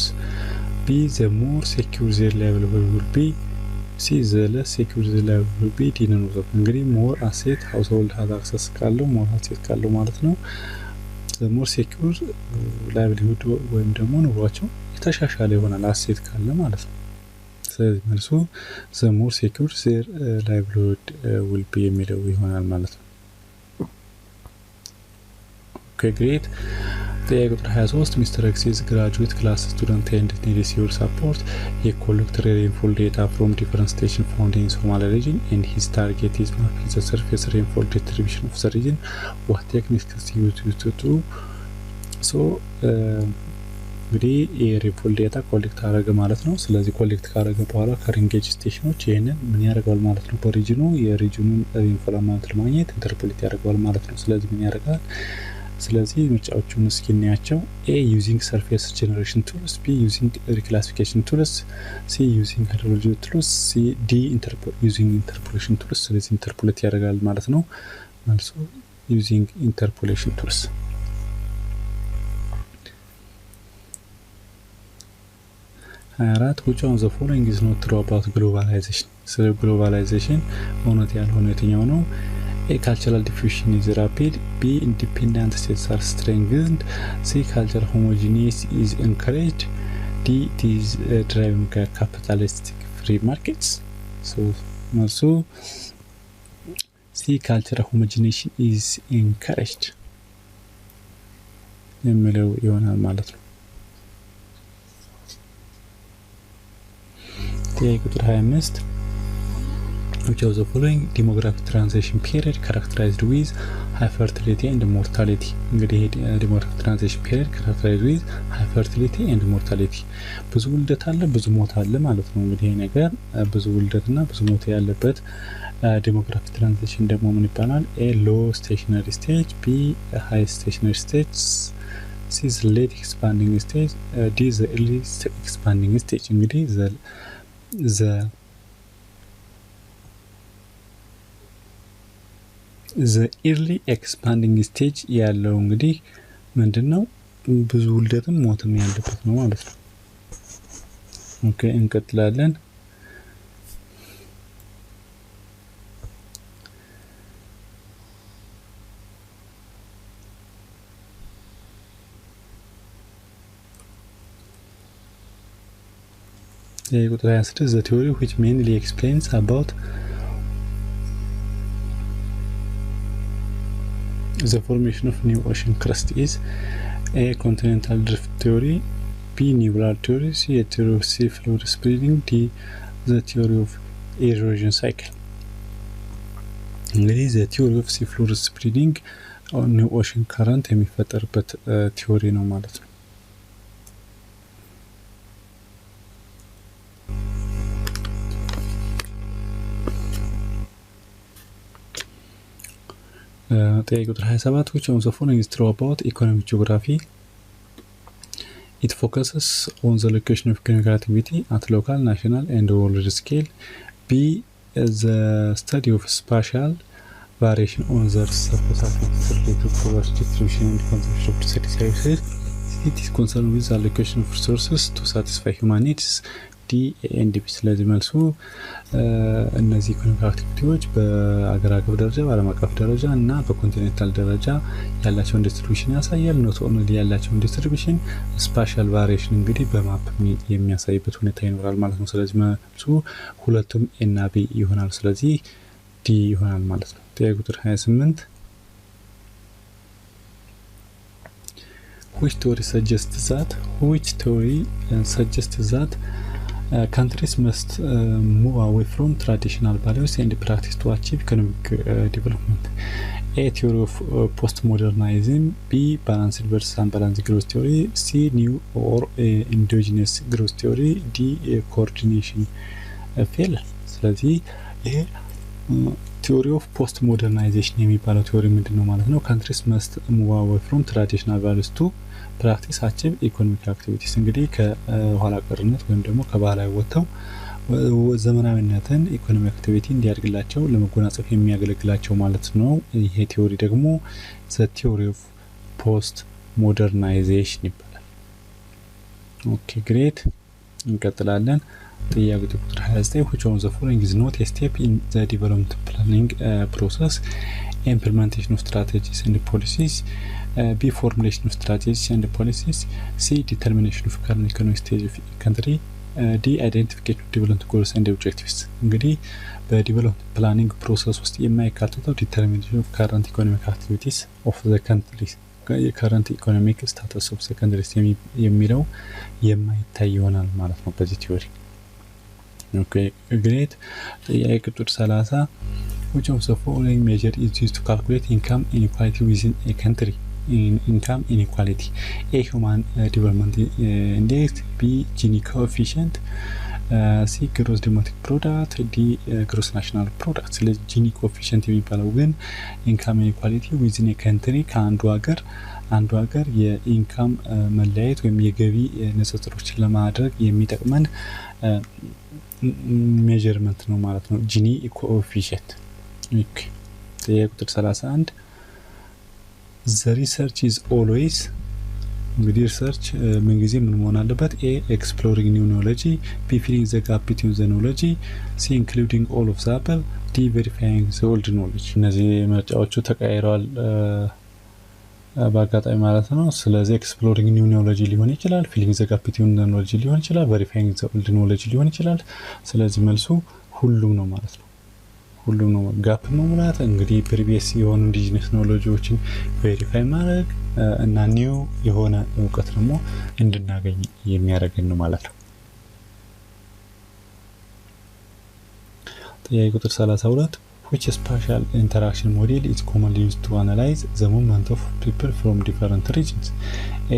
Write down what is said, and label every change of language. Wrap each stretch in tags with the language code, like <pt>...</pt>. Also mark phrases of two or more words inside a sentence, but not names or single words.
<en>B. The more secure their level will be. C. The less secure the level will be. D. none of them። እንግዲህ more asset household has access ካለው more asset</en> <am>ካለው ማለት ነው</am> <en>the more secure livelihood</en> <am>ወይም ደግሞ ኑሯቸው የተሻሻለ ይሆናል</am> <en>asset</en> <am>ካለ ማለት ነው። ስለዚህ መልሱ</am> <en>the more secure their livelihood will be</en> <am>የሚለው ይሆናል ማለት ነው።</am> <en>Okay, great.</en> <am>ጥያቄ ቁጥር 23 Mr.</am> <en>X is graduate class student and needs your support. He collected rainfall data from different stations found in Somali region and his target is mapping the surface rainfall distribution of the region. What techniques is used to do?</en> <am>So እንግዲህ የሬንፎል</am> <en>data collect</en> <am>አደረገ ማለት ነው። ስለዚህ ኮሌክት ካደረገ በኋላ ከሪንጌጅ ስቴሽኖች ይሄንን ምን ያደርጋል ማለት ነው? በሪጅኑ የሪጅኑን</am> <en>rainfall amount</en> <am>ለማግኘት ኢንተርፖሌት ያደርጋል ማለት ነው። ስለዚህ ምን ያደርጋል? ስለዚህ ምርጫዎቹን እስኪ እናያቸው። A.</am> <en>Using surface generation tools. B. Using reclassification tools. C. Using hydrology tools. D. Using interpolation tools.</en> <am>ስለዚህ ኢንተርፖሌት ያደርጋል ማለት ነው። መልሱ</am> <en>using interpolation tools። which of the following is not true about globalization?</en> <am>ስለ globalization እውነት ያልሆነ የትኛው ነው?</am> <en>A. Cultural diffusion is rapid. B. Independent states are strengthened. C. Cultural homogeneity is encouraged. D. It is driven by capitalistic free markets. So መልሱ C cultural homogenization is encouraged</en> <am>የሚለው ይሆናል ማለት ነው። ጥያቄ ቁጥር 25</am> <en>which of the following demographic transition period characterized with high fertility and mortality?</en> <am>እንግዲህ</am> <en>demographic transition period characterized with high fertility and mortality</en> <am>ብዙ ውልደት አለ ብዙ ሞት አለ ማለት ነው። እንግዲህ ነገር ብዙ ውልደትና ብዙ ሞት ያለበት</am> <en>demographic transition</en> <am>ደግሞ ምን ይባላል?</am> <en>A low stationary stage, B a high stationary stage, C is late expanding stage, D is the early expanding stage.</en> <am>እንግዲህ</am> <en>the early expanding stage</en> <am>ያለው እንግዲህ ምንድነው? ብዙ ውልደትም ሞትም ያለበት ነው ማለት ነው። ኦኬ እንቀጥላለን። ቁጥር 26</am> <en>the theory which mainly explains about the formation of new ocean crust is A continental drift theory, B nebular theory, C a theory of sea floor spreading, D the theory of erosion cycle. እንግዲህ the theory of sea floor spreading new ocean current</en> <am>የሚፈጠርበት ቲዮሪ ነው ማለት ነው። ጥያቄ ቁጥር 27</am> <en>which of the following is true about economic geography? It focuses on the location of economic activity at local, national and world scale. B the study of spatial variation on the surface of related to poverty distribution and consumption of resources. It is concerned with the allocation of resources to satisfy human needs. D and B</en> <am>ስለዚህ መልሱ እነዚህ ኢኮኖሚክ አክቲቪቲዎች በአገር አቀፍ ደረጃ በዓለም አቀፍ ደረጃ እና በኮንቲኔንታል ደረጃ ያላቸውን ዲስትሪቢዩሽን ያሳያል።</am> <en>not only</en> <am>ያላቸውን ዲስትሪቢዩሽን</am> <en>spatial variation</en> <am>እንግዲህ በማፕ የሚያሳይበት ሁኔታ ይኖራል ማለት ነው። ስለዚህ መልሱ ሁለቱም ኤ እና ቢ ይሆናል። ስለዚህ ዲ ይሆናል ማለት ነው። ጥያቄ ቁጥር 28</am> <en>which theory suggests that countries must move away from traditional values and practice to achieve economic development? A theory of postmodernism, B balanced versus unbalanced growth theory, C new or endogenous growth theory, D coordination failure.</en> <am>ስለዚህ ይሄ</am> <en>theory of postmodernisation</en> <am>የሚባለው ቲዮሪ ምንድነው ማለት ነው?</am> <en>countries must move away from traditional values to practice achieve economic activities</en> <am>እንግዲህ ከኋላ ቀርነት ወይም ደግሞ ከባህላዊ ወጥተው ዘመናዊነትን</am> <en>economic activity</en> <am>እንዲያድግላቸው ለመጎናጸፍ የሚያገለግላቸው ማለት ነው። ይሄ ቲዮሪ ደግሞ</am> <en>the theory of post modernization</en> <am>ይባላል።</am> <en>okay great</en> <am>እንቀጥላለን። ጥያቄ ቁጥር 29</am> <en>which of the following is not a step in the development planning process? Implementation of strategies and policies, B formulation of strategies and policies, C determination of current economic stage of country, D identification of development goals and objectives.</en> <am>እንግዲህ በዲቨሎፕመንት</am> <en>planning process</en> <am>ውስጥ የማይካተተው</am> <en>determination of current economic activities of the country</en> <am>የከረንት</am> <en>economic status of the countries</en> <am>የሚለው የማይታይ ይሆናል ማለት ነው በዚህ ቲዮሪ።</am> <en>okay great።</en> <am>ጥያቄ ቁጥር 30</am> <en>which of the following measure is used to calculate income inequality within a country? Income inequality, A human development index, B Gini coefficient, C gross domestic product, D gross national product.</en> <am>ስለዚህ</am> <en>Gini coefficient</en> <am>የሚባለው ግን</am> <en>income inequality within a country</en> <am>ከአንዱ ሀገር የኢንካም መለያየት ወይም የገቢ ንጽጽሮችን ለማድረግ የሚጠቅመን ሜዠርመንት ነው ማለት ነው።</am> <en>Gini coefficient</en> <am>ኦኬ። ጥያቄ ቁጥር 31</am> <en>the research is always</en> <am>እንግዲህ ሪሰርች ምን ጊዜ ምን መሆን አለበት?</am> <en>A exploring new knowledge, B filling the gap between the knowledge, C including all of the above, D verifying the old knowledge.</en> <am>እነዚህ ምርጫዎቹ ተቀያይረዋል በአጋጣሚ ማለት ነው። ስለዚህ</am> <en>exploring new knowledge</en> <am>ሊሆን ይችላል፣</am> <en>filling the gap between the knowledge</en> <am>ሊሆን ይችላል፣</am> <en>verifying the old knowledge</en> <am>ሊሆን ይችላል። ስለዚህ መልሱ ሁሉም ነው ማለት ነው። ሁሉም ነው ጋፕ መሙላት እንግዲህ ፕሪቪየስ የሆኑ ኢንዲጂነስ ኖሌጆችን ቬሪፋይ ማድረግ እና ኒው የሆነ እውቀት ደግሞ እንድናገኝ የሚያደርገን ነው ማለት ነው። ጥያቄ ቁጥር 32</am> <en>which spatial interaction model is commonly used to analyze the movement of people from different regions? A.</en>